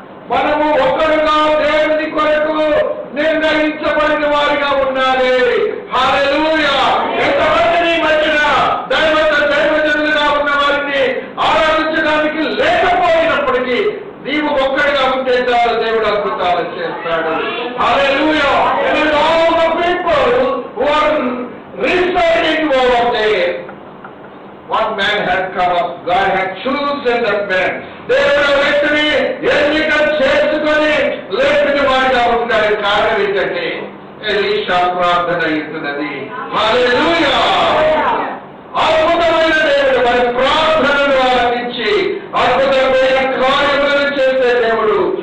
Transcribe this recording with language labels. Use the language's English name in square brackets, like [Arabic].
[Telugu] మనము ఒకరుగా దేవుని కొరకు నిర్ణయించబడిన వారిగా ఉండాలి. హల్లెలూయా. ఎంతమంది మధ్యన దైవజనులుగా ఉన్న వారిని ఆరాధించడానికి లేకపోయినప్పటికీ నీవు ఒక్కడిగా ఉంటే చాలు, దేవుడు అద్భుతాలు చేస్తాడు. హల్లెలూయా. [English] And all the people who are residing over there, one man had come up, God had chosen that man. [Telugu] దేవుడు వ్యక్తిని ఎన్నిక చేసుకొని లేపిన వాడిగా ఉంటాడు. కారణం ఏంటంటే ఎలీషా ప్రార్థన ఇస్తున్నది. హల్లెలూయా. అద్భుతమైన దేవుడు మరి ప్రార్థనను ఆలకించి అద్భుతమైన కార్యములను చేసే దేవుడు.